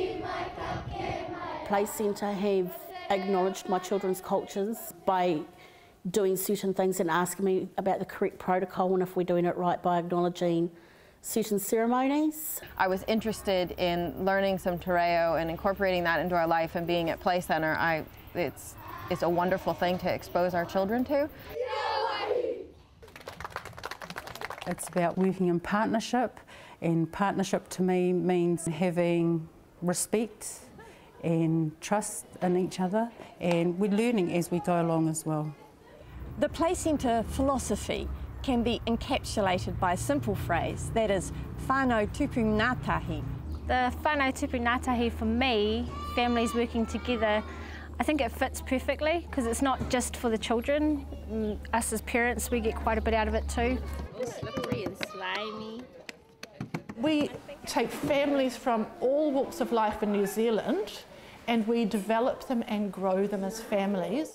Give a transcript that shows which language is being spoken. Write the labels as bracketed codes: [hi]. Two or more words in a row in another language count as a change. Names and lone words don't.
[en] Playcentre have acknowledged my children's cultures by doing certain things and asking me about the correct protocol and if we're doing it right by acknowledging certain ceremonies. I was interested in learning some te reo and incorporating that into our life, and being at Playcentre, it's a wonderful thing to expose our children to. It's about working in partnership, and partnership to me means having respect and trust in each other, and we're learning as we go along as well. The Playcentre philosophy can be encapsulated by a simple phrase, that is [mi] whānau tupu ngā tahi. The whānau tupu ngā tahi, [en] for me, families working together, I think it fits perfectly because it's not just for the children. Us as parents, we get quite a bit out of it too. Slippery and slimy. We take families from all walks of life in New Zealand and we develop them and grow them as families.